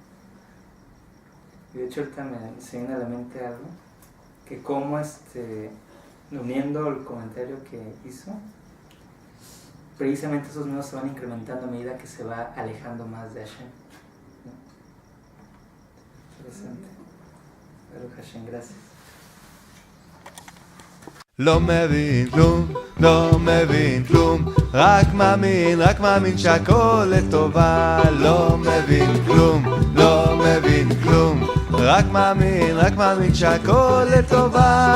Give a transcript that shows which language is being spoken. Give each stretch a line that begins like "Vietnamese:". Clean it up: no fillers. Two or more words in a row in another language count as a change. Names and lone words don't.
Spanish: De hecho ahorita se viene a la mente algo, que como uniendo el comentario que hizo, precisamente esos miedos se van incrementando a medida que se va alejando más de Hashem, ¿no? Interesante.
Hebrew: ברוך השם,
Spanish: gracias.
Hebrew: לא מבין כלום, לא מבין כלום, רק מאמין שהכל לטובה. לא מבין כלום, לא מבין כלום, רק מאמין שהכל לטובה.